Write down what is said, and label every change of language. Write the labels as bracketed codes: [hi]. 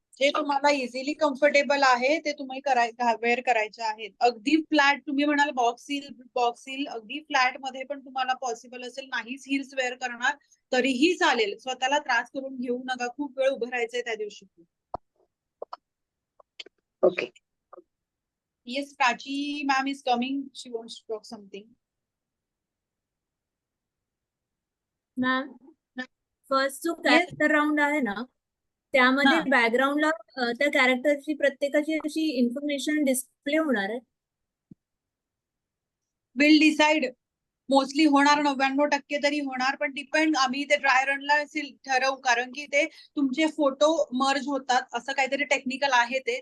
[mr] जे तुम्हाला easily comfortable आहे ते तुम्ही वेअर करायचे आहेत. अगदी फ्लॅट तुम्ही म्हणाल बॉक्स हिल अगदी फ्लॅट मध्ये पण तुम्हाला पॉसिबल असेल, नाहीच हिल्स वेअर करणार तरीही चालेल. स्वतःला त्रास करून घेऊ नका. खूप वेळ उभं राहायचंय त्या दिवशी. Okay. [en] Yes, Prachi ma'am is coming. She wants to talk something. [mr] Ma'am, first जो कॅरेक्टर राऊंड आहे ना, त्यामध्ये बॅकग्राऊंडला त्या कॅरेक्टरची प्रत्येकाची अशी इन्फॉर्मेशन डिस्प्ले होणार आहे. [en] Will decide. [mr] मोस्टली होणार 99% तरी होणार, पण डिपेंड आम्ही ते ड्राय रनला ठरवू, कारण की ते तुमचे फोटो मर्ज होतात, असं काहीतरी टेक्निकल आहे ते.